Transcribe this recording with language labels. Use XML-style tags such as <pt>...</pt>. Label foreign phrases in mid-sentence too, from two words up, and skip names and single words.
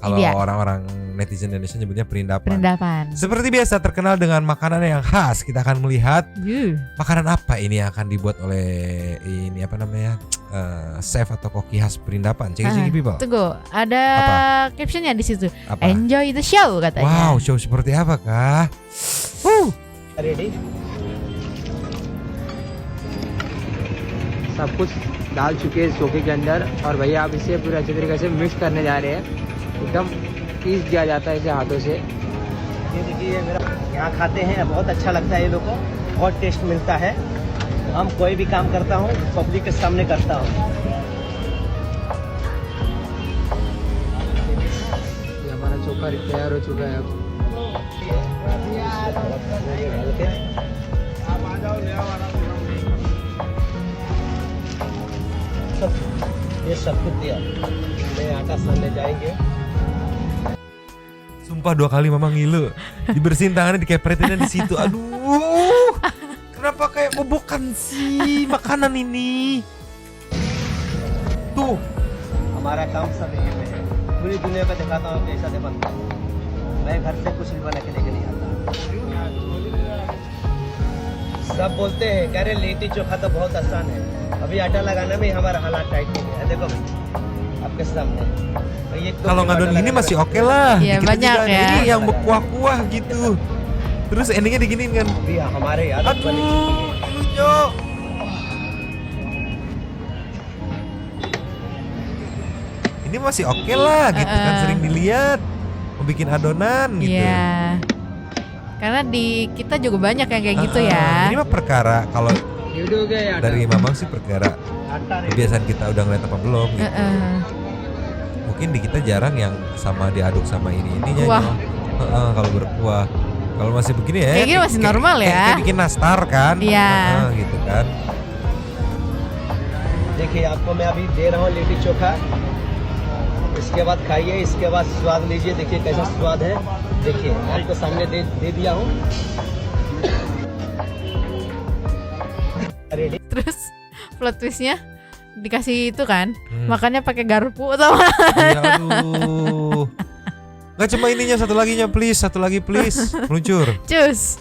<id>Kalau orang-orang netizen Indonesia nyebutnya perindapan. Perindapan. Seperti biasa terkenal dengan makanan yang khas. Kita akan melihat makanan apa ini yang akan dibuat oleh ini apa namanya? Chef atau koki khas perindapan. Cek-cek people. Tunggu, ada captionnya di situ. Apa?</id> <en>Enjoy the show</en> <id>katanya. Wow, show seperti apa kah? Ready?</id> <hi>सब कुछ डाल चुके हैं सोके के अंदर और भैया आप इसे पूरा अच्छे तरीके से मिक्स करने जा रहे हैं। एकदम पीस दिया जाता है इसे हाथों से। ये देखिए ये मेरा यहाँ खाते हैं, बहुत अच्छा लगता है ये लोग को, बहुत टेस्ट मिलता है। हम कोई भी काम करता हूँ पब्लिक के सामने करता हूँ। ये हमारा चोखा तैयार हो चुका है अब। ये सब कुछ दिया, मैं आटा सानने जाएंगे।</hi> <id>Sumpah 2 kali mama ngilu. Dibersihin tangannya, dikepretinnya di situ. Aduh. Kenapa kayak kobokan sih makanan ini? Tuh.</id> <hi>हमारा काम सब यही पे है। पूरी दुनिया में दिखाता हूँ कैसा से बनता है। मैं घर से कुछ भी बना के लेके नहीं आता। सब बोलते हैं कह रहे लिट्टी चोखा तो बहुत आसान है, अभी आटा लगाना में हमारा हालात टाइट नहीं है। देखो भाई आपके सामने।</hi> <id>Kalau ngadon gini masih oke lah. Iya, Kita banyak juga ya. ini yang berkuah-kuah gitu. Terus endingnya diginiin kan. Aduh, lucu. Ini masih oke lah gitu kan, sering dilihat mau bikin adonan gitu. Iya. Karena di kita juga banyak yang kayak gitu ya. Ini mah perkara kalau dari Mamang sih perkara kebiasaan kita udah ngeliat apa belum gitu. Mungkin di kita jarang yang sama diaduk sama ininya. Wah. Kalau berkuah. Kalau masih begini ya. Kayak gini masih normal ya. Kayak bikin nastar kan. Iya. Gitu kan.</id> <hi>देखिए आपको मैं अभी दे रहा हूँ लिट्टी चोखा, इसके बाद खाइए, इसके बाद स्वाद लीजिए, देखिए कैसा स्वाद है। देखिए आपको सामने दे दिया हूँ।</hi> <id>Terus plot twistnya dikasih itu kan, makannya pakai garpu atau Iya, aduh. Nggak cuma ininya, satu laginya please, satu lagi please, meluncur. Cus.</id>